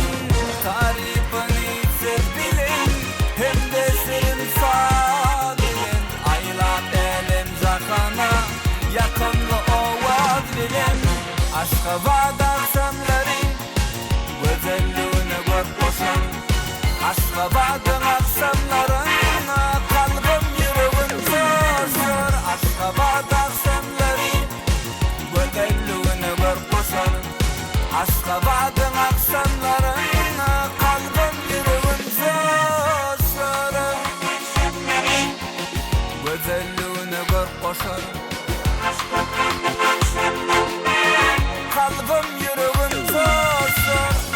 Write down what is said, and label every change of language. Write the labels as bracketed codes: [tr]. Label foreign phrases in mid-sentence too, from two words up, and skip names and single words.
[tk] Tarypyny söz bilen hem-de şirin saz bilen aýlap elem jahana ýakynly owaz bilen. Aşgabat akşamlary gözelligine göz koşar. [tr] Aşgabat'ın akşamlarına kalbim yüreğim coşar. [tk] Aşgabat akşamlary gözelligine göz koşar. [tr] Aşgabat'ın akşamlarına kalbim yüreğim coşar. [tk] Gözelligine göz koşar. [tr] Kalbim yüreğim coşar.